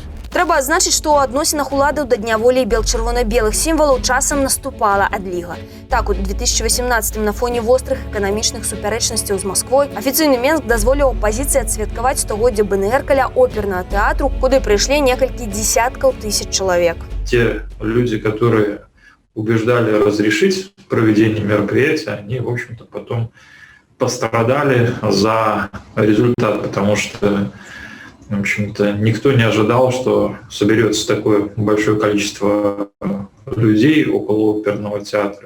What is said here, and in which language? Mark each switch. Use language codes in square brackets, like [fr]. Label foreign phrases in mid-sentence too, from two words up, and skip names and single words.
[be] Трэба адзначыць, што ў адносінах уладаў да Дня волі і бел-чырвона-белых сімвалаў часам наступала адліга. Так, у 2018 на фоне вострых эканамічных супярэчнасцяў з Масквой афіцыйны Менск дазволіў апазіцыі адсвяткаваць 100-годдзе БНР каля опернага тэатру, куды прыйшлі некалькі десяткаў тысяч чалавек. [ru] Те люди, которые убеждали разрешить проведение мероприятия, они, в общем-то, потом пострадали за результат, потому что, в общем-то, никто не ожидал, что соберется такое большое количество людей около оперного театра.